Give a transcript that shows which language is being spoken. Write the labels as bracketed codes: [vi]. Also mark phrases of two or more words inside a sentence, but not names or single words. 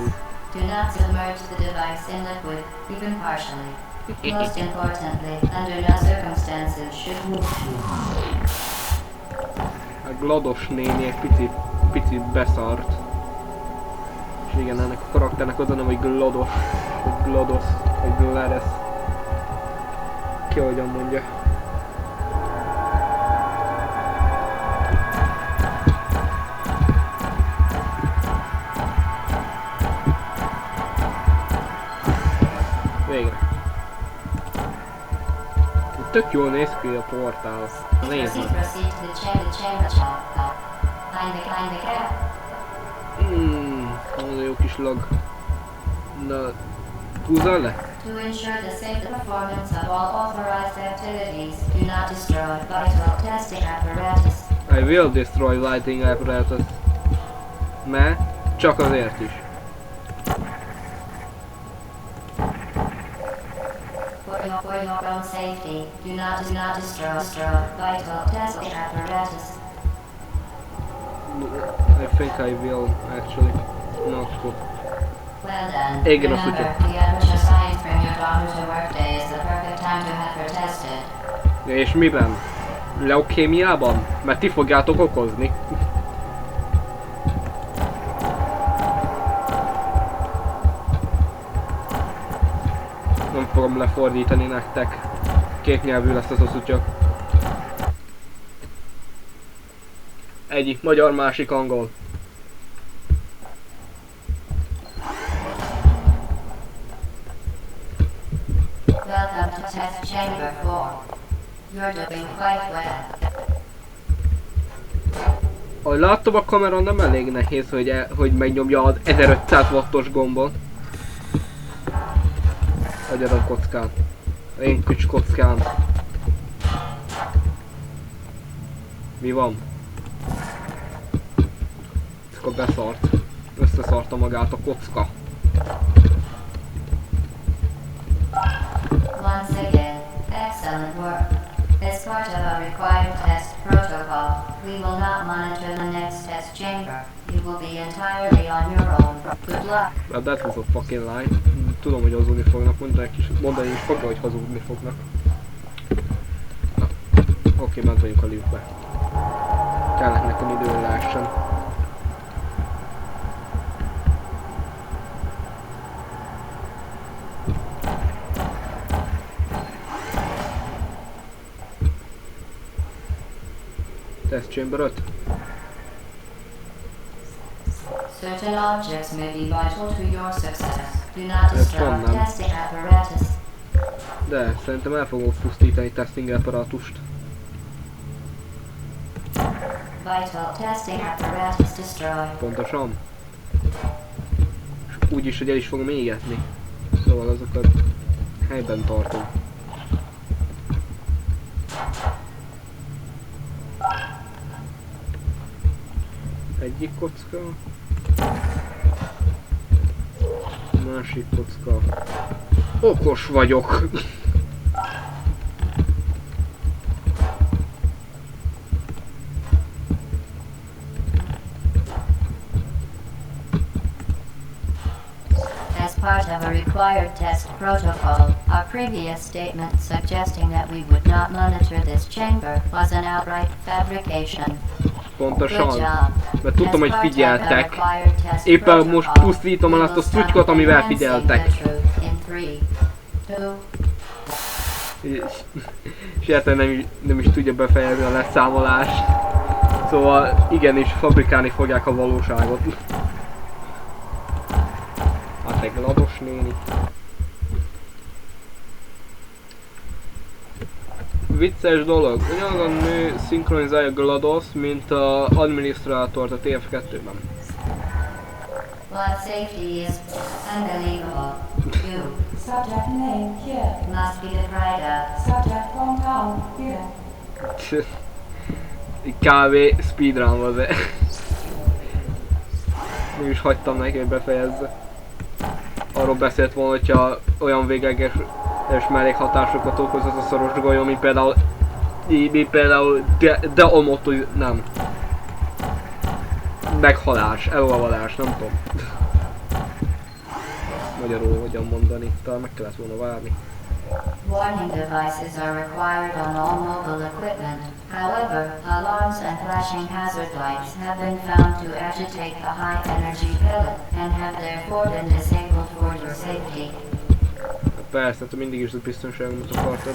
[en] Do not submerge the device in liquid, even partially. Most importantly, under no circumstances should... [hu] A GLaDOS néni egy picit beszart. És igen, ennek a karakternek az a nem, hogy GLaDOS, vagy GLaDOS, vagy GLaDOS. Ki hogyan mondja. Végre. Tök jól néz ki a portál. Nézd meg. [en] Proceed to the chamber shop. Find the cat. [hu] Az a jó kis lag. Na, húzzál le? [en] To ensure the safe performance of all authorized activities, do not destroy vital testing apparatus. I will destroy lighting apparatus. [hu] Mert csak azért is. [en] For your own safety, do not destroy vital testing apparatus. I think I will actually. Not good. Well done. [hu] Igen, azt [en] Remember, [hu] tudja. [en] the aperture science from your daughter to workday is the perfect time to have her tested. [hu] És miben? Leukémiában? Mert ti fogjátok okozni. Nem fogom lefordítani nektek. Kétnyelvű lesz ez a szutya. Egyik magyar, másik angol. [en] Welcome to test chamber 4. You're doing quite well. [hu] Ahogy láttam, a kamera nem elég nehéz, hogy megnyomja az 1500 wattos gombot. Agyad a kockán. Én kücs kockán. Mi van? Akkor beszart. Összeszarta magát a kocka. [en] Once again, excellent work. As part of our required test protocol, we will not monitor the next test chamber. You will be entirely on your own. Good luck. Well, that was a fucking lie. [hu] Tudom, hogy hazudni fognak, mondani is fogja, hogy hazudni fognak. Oké, ment vagyunk a liftbe. Kellett nekem idő, hogy lássam. [en] Test chamber 5. Certain objects may be vital to your success. Do not destroy [hu] Honnan? [en] testing apparatus. [hu] De szerintem el fogok pusztítani [en] testing apparatust. Vital testing apparatus destroyed. [hu] Pontosan. És úgy is, hogy el is fogom égetni. Szóval azokat helyben tartom. Egyik kocka. Másik kocka. Okos vagyok! [en] As part of a required test protocol, our previous statement suggesting that we would not monitor this chamber was an outright fabrication. Good [hu] Pontosan. [en] job. [hu] Mert tudtam, hogy [en] As part of a [hu] figyeltek. [en] required test [hu] Éppen most [en] protocol, [hu] pusztítom el [en] we [hu] azt a [en] will stop [hu] szutykot, amivel [en] advancing figyeltek. the truth in 3, 2, [hu] És érted nem is tudja befejezni a leszámolást. Szóval igenis fabrikálni fogják a valóságot. Hát egy GLaDOS néni. Vicces dolog, ugyanaz a nő szinkronizálja GLaDOS, mint a adminisztrátort a TF2-ben. [en] but safety is unbelievable. You, Subject name here. must be the Prida. Subject hometown here. [hu] Kb. Speedrun volt, de mégis hagytam neki, hogy befejezze. Arról beszélt volna, hogyha olyan végleges mellékhatásokat okoz az a szoros golyó, mint például deomotó, nem. Meghalás, elolvadás, nem tudom. Magyarul hogyan mondani, talán meg kellett volna várni. [en] Warning devices are required on all mobile equipment. However, alarms and flashing hazard lights have been found to agitate the high energy pellet and have therefore been disabled for your safety. [hu] Persze, te mindig is a biztonságomat akartad.